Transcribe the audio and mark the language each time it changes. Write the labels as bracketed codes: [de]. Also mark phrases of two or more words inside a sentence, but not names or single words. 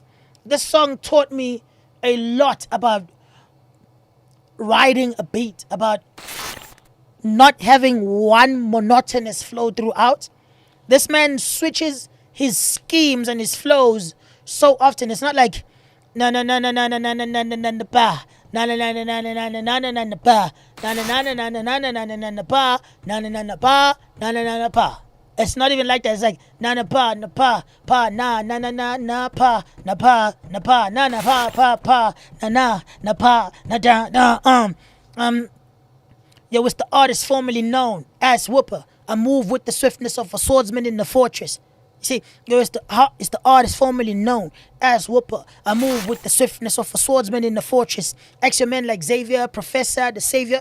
[en] This song taught me a lot about riding a beat, about not having one monotonous flow throughout. This man switches his schemes and his flows so often. It's not like na na na na na na na na na na na na pa na na na na na na na na na na na pa na na na na na na na na na na na pa na na na na pa na na na na pa. It's not even like that. It's like na na pa pa na na na na na pa na pa na pa na na pa na na pa na da. Yo, it's the artist formerly known as Whooper. I move with the swiftness of a swordsman in the fortress. You see, yo, it's the artist formerly known as Whooper. I move with the swiftness of a swordsman in the fortress. Ask your men like Xavier, Professor, the Savior.